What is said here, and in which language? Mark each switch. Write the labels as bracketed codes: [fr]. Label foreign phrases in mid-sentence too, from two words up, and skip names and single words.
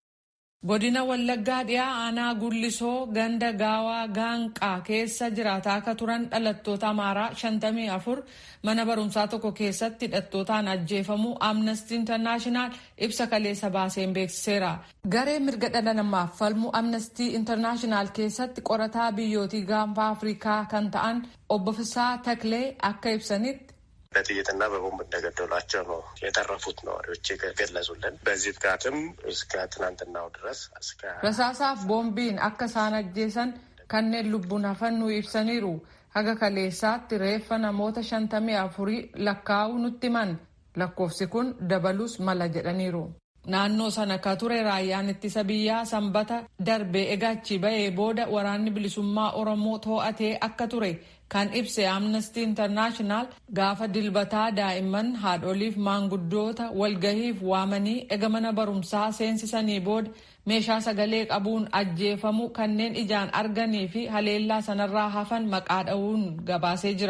[om] Godina Wallaggaa dhiyaa aanaa Gullisoo ganda gaawaa gaanqaa keessa jiraataa akka turan dhalattoota Amaaraa 54 mana barumsaa tokko keessatti hidhattootaan ajjeefamuu Amnesty International ibsa kaleessa baaseen beeksiseera. Garee mirga dhala namaaf falmu Amnesty International keessatti qorataa biyyootii gaanfa Afrikaa kan ta'an obbo Fisaa Taklee akka ibsanitti [am] በጥይትና በቦምብ እንደገደሏቸው ነው የተረፉት ነዋሪዎች የገለጹልን። በዚህ ጥቃትም እስከ ትናንትናው ድረስ [om] rasaasaf boombiin akka isaan ajjeesan kanneen lubbuun hafan nu ibsaniiru. Haga kaleessaatti reeffa namoota 54 lakkaa'uu nutti himan. Lakkoofsi kun dabalus mala jedhaniiru. Naannoo sana ka ture raayyaan ittisa biyyaa sanbata darbee eegachii ba'ee booda waraanni bilisummaa Oromoo to'atee akka ture kan ibse Amnesty International gaafa dilbataa daa'imman haadholiif maanguddoota walgahiif waamanii ega mana barumsaa seensisanii booda meeshaa sagalee qabuun ajjeefamuu kanneen ijaan arganii fi haleellaa sanarraa hafan maqaa dha'uun gabaasee jira.